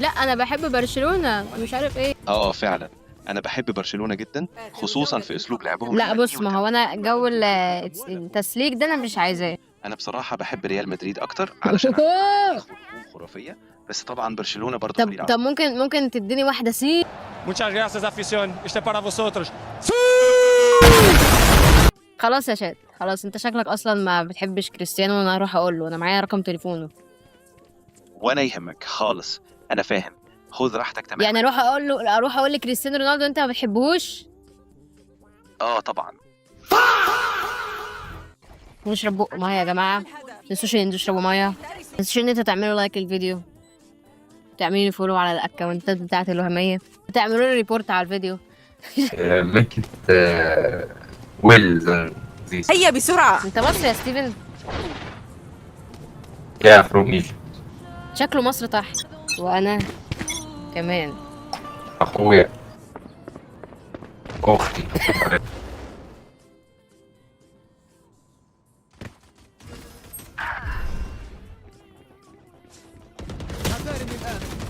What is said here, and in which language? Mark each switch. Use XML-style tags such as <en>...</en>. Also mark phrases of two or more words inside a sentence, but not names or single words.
<ar>لا انا بحب برشلونه مش عارف ايه. فعلا أنا بحب برشلونة جدا، خصوصا في أسلوب لعبهم. لا بص، ما هو انا جو التسليك ده انا مش عايزاه. أنا بصراحة بحب ريال مدريد أكتر علشان خروج خرافية، بس طبعا برشلونة برضه فريق طب ممكن تديني واحده سي؟</ar> <es>Muchas gracias, afición. Este es para vosotros.</es> <ar>خلاص يا شات، خلاص. انت شكلك اصلا ما بتحبش كريستيانو، وانا هروح اقول له، انا معايا رقم تليفونه. ولا يهمك خالص، انا فاهم، خذ راحتك تمام. يعني اروح اقول لكريستيانو رونالدو انت ما بتحبهوش؟ اه طبعا. نشرب بق ميه يا جماعه، متنسوش ان انتوا تشربوا ميه، متنسوش ان انتوا تعملوا لايك للفيديو، تعملوا لي فولو على الاكونتات بتاعتي الوهميه، وتعملوا لي ريبورت على الفيديو.</ar> <en>make it well this.</en> <ar>هيا بسرعة. انت مصري يا ستيفن؟</ar> <en>Yeah, from Egypt.</en> <ar>شكله مصر تحت، وانا كمان. أخويا أختي. حذارني الآن.</ar>